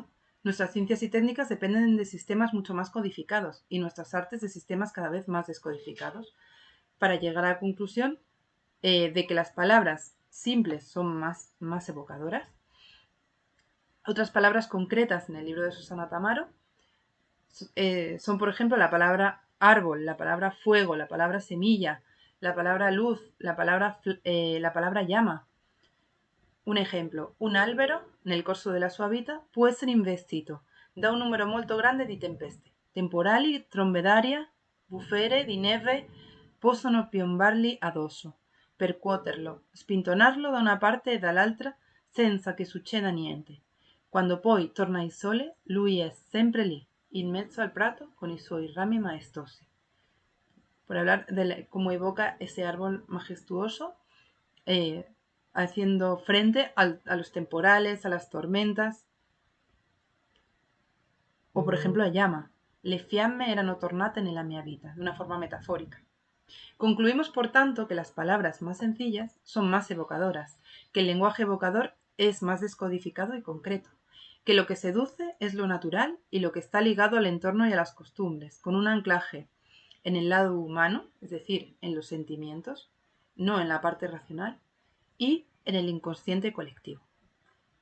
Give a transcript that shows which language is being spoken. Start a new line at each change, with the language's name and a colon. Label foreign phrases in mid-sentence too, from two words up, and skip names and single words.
Spanish: Nuestras ciencias y técnicas dependen de sistemas mucho más codificados y nuestras artes de sistemas cada vez más descodificados, para llegar a la conclusión de que las palabras simples son más evocadoras. Otras palabras concretas en el libro de Susana Tamaro son, por ejemplo, la palabra árbol, la palabra fuego, la palabra semilla, la palabra luz, la palabra llama.
Italian: Un esempio, un albero, nel corso della sua vita, può essere investito da un numero molto grande di tempeste. Temporali, trombe d'aria, bufere di neve possono piombargli addosso, percuoterlo, spintonarlo da una parte e dall'altra senza che succeda niente. Quando poi torna il sole, lui è sempre lì, in mezzo al prato, con i suoi rami maestosi.
Spanish: Por hablar de cómo evoca ese árbol majestuoso, haciendo frente a los temporales, a las tormentas. O por ejemplo la llama.
Italian: Le fiamme erano tornate nella mia vita,
Spanish: de una forma metafórica. Concluimos, por tanto, que las palabras más sencillas son más evocadoras, que el lenguaje evocador es más descodificado y concreto, que lo que seduce es lo natural y lo que está ligado al entorno y a las costumbres, con un anclaje en el lado humano, es decir, en los sentimientos, no en la parte racional, y en el inconsciente colectivo.